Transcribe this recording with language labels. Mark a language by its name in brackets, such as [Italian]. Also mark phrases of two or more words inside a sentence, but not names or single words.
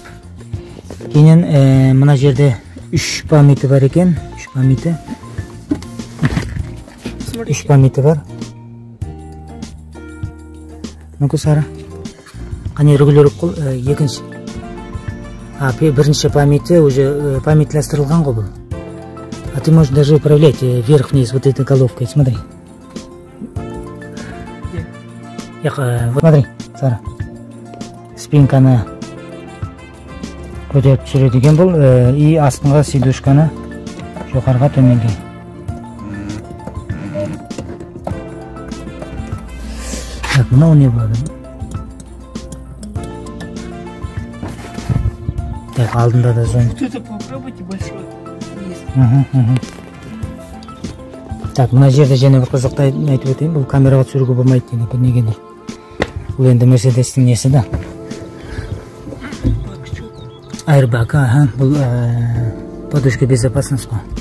[Kazakh] Кейін мұна жерде 3 памяті бар екен. 3 памяті бар. [Russian] Ну-ка, Сара. [Kazakh] Қане регулировка қол, екінші. Бірінші памяті уже памятластырылған ғой бұл. [Russian] А ты можешь даже управлять вверх-вниз вот этой головкой. Смотри. Вот смотри, Сара. [Kazakh] Спинканы көтеріп түсіреді екен бұл. И астыңға сидушканы жоғарға төменге. Так, мынау не болады? Так, алдында да зон. [Russian] Кто-то попробуйте большой. Есть. Так, [Kazakh] мына жерде және бір қызықты айтып өтейін, бұл камераға түсіруге болмайды деген, бұл негедір. Бұл енді Мерседестің несі да. [Russian] Airbag, бұл подушка безопасности.